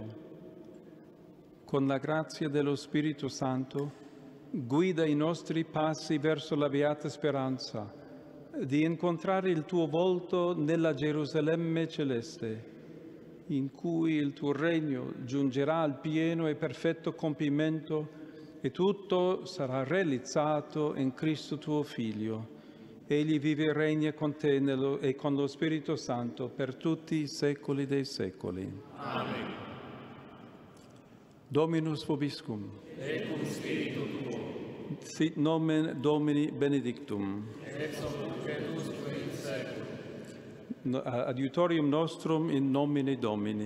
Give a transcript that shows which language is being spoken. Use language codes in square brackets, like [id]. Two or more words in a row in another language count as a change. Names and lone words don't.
[it] Con la grazia dello Spirito Santo, guida i nostri passi verso la beata speranza di incontrare il Tuo volto nella Gerusalemme celeste, in cui il Tuo regno giungerà al pieno e perfetto compimento e tutto sarà realizzato in Cristo Tuo Figlio. Egli vive e regna con Te e con lo Spirito Santo per tutti i secoli dei secoli. Amen. [la] Dominus vobiscum. Et cum spiritu tuo. Sit nomen Domini benedictum. Ex hoc et usque in seculum. Adiutorium nostrum in nomine Domini.